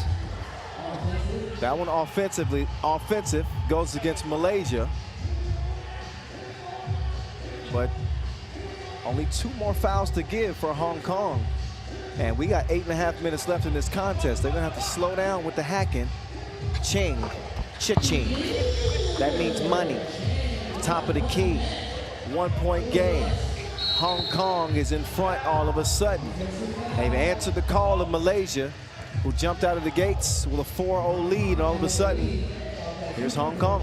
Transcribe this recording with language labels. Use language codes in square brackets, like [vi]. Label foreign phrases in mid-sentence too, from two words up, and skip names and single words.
[en] That one offensive, goes against Malaysia. But only 2 more fouls to give for Hong Kong. And we got 8.5 minutes left in this contest. They're gonna have to slow down with the hacking. Ching, cha-ching. That means money. Top of the key, 1-point game. Hong Kong is in front all of a sudden. They've answered the call of Malaysia, who jumped out of the gates with a 4-0 lead. And all of a sudden, here's Hong Kong.